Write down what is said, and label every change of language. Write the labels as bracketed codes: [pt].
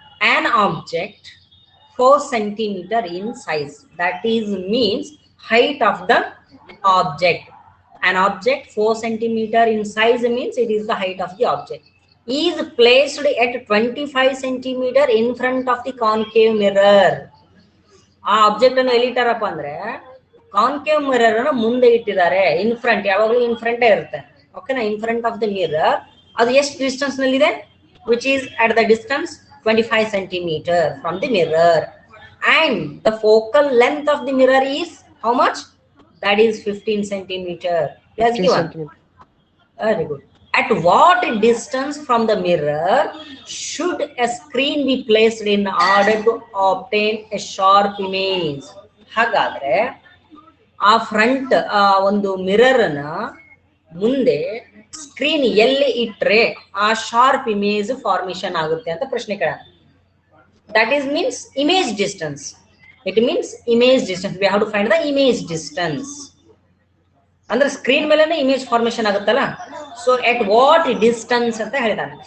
[en] An object 4 centimeter in size. That is means height of the object. An object 4 centimeter in size means it is the height of the object. Is placed at 25 centimeter in front of the concave mirror. [kn] ಆ object ಅನ್ನು ಎಲ್ಲಿ ಇಟ್ಟಾರಪ್ಪ ಅಂದ್ರೆ concave mirror ಅನ್ನು ಮುಂದೆ ಇಟ್ಟಿದ್ದಾರೆ. [en] in front, ಯಾವಾಗಲೂ in front [kn] ಇರುತ್ತೆ. ಓಕೆನಾ? [en] In front of the mirror. [kn] ಅದು ಎಷ್ಟು ಡಿಸ್ಟೆನ್ಸ್ ನಲ್ಲಿ ಇದೆ? [en] Which is at the distance 25 centimeter from the mirror. And the focal length of the mirror is how much? That is 15 centimeter. Yes, given. Very good. At what distance from the mirror should a screen be placed in order to obtain a sharp image? [kn] ಹಾಗಾದ್ರೆ ಆ front ಒಂದು mirror ನ ಮುಂದೆ screen ಎಲ್ಲಿ ಇಟ್ರೆ ಆ sharp image formation ಆಗುತ್ತೆ ಅಂತ ಪ್ರಶ್ನೆ ಕೇಳ. [en] That is means image distance. It means image distance. We have to find the image distance. [kn] ಅಂದ್ರೆ ಸ್ಕ್ರೀನ್ ಮೇಲೆನೆ ಇಮೇಜ್ ಫಾರ್ಮೇಶನ್ ಆಗುತ್ತಲ್ಲ. [en] so at what distance [kn] ಅಂತ ಹೇಳಿದಾನೆ.